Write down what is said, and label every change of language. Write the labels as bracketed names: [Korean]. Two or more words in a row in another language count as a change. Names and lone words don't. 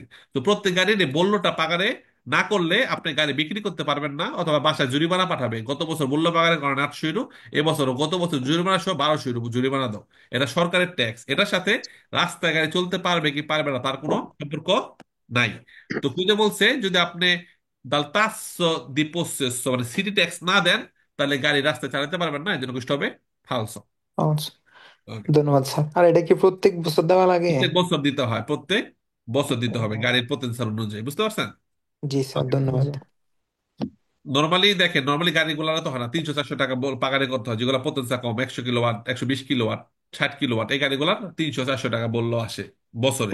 [Bangla] তো প্রত্যেক গাড়ির এই বললোটা পাকারে না করলে আপনি গাড়ি বিক্রি করতে পারবেন না, অথবা বাসায় জরিমানা পাঠাবে। গত বছর মূল্য পাকারের কারণে 800 ইউরো, এবছরও গত বছর জরিমানা সহ 1200 ইউরো জরিমানা দাও। এটা সরকারের ট্যাক্স, এটার সাথে রাস্তায় গাড়ি চলতে পারবে কি পারবে না তার কোনো সম্পর্ক নাই। তো খুঁজে বলছে যদি আপনি [Italian] dal tasso di possesso [Bangla] মানে [English] city tax [Bangla] না দেন, তাহলে গাড়ি রাস্তায় চালাতে পারবেন না, এই জন্য কিছু হবে ফালসো। আচ্ছা, ধন্যবাদ স্যার। আর এটা কি প্রত্যেক বছর দেওয়া লাগে? প্রত্যেক বছর দিতে হয়, প্রত্যেক বছর দিতে হবে ও, গাড়ির পতেন্সিয়াল অনুযায়ী, বুঝতে পারছেন? জি স্যার, ধন্যবাদ। নর্মালি দেখেন, নর্মালি গাড়িগুলো তো হয় না 300-400 টাকা পাকারে করতে হয়, যেগুলো পতেন্সিয়াল কম, 100 কিলোওয়াট, 120 কিলোওয়াট, 60 কিলোওয়াট, এই গাড়িগুলো 300-400 টাকা বললো আসে বছরে।